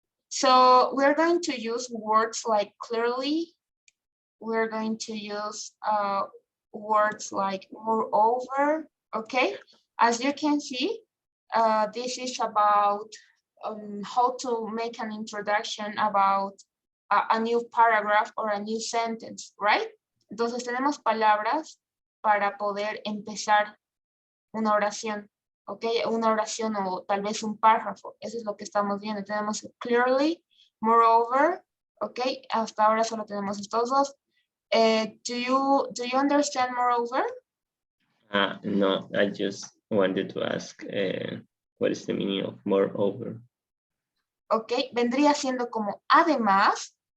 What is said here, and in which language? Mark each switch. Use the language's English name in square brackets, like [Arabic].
[English] So we're going to use words like clearly, we're going to use words like moreover, okay? As you can see, this is about how to make an introduction about a new paragraph or a new sentence, right? [Spanish] Entonces tenemos palabras para poder empezar una oración, ¿ok? Una oración o tal vez un párrafo. Eso es lo que estamos viendo. Tenemos clearly, moreover, ¿ok? Hasta ahora solo tenemos estos dos. [English] Do you understand moreover? No, I just wanted to ask what is the meaning of moreover? [Spanish] Ok, vendría siendo como además.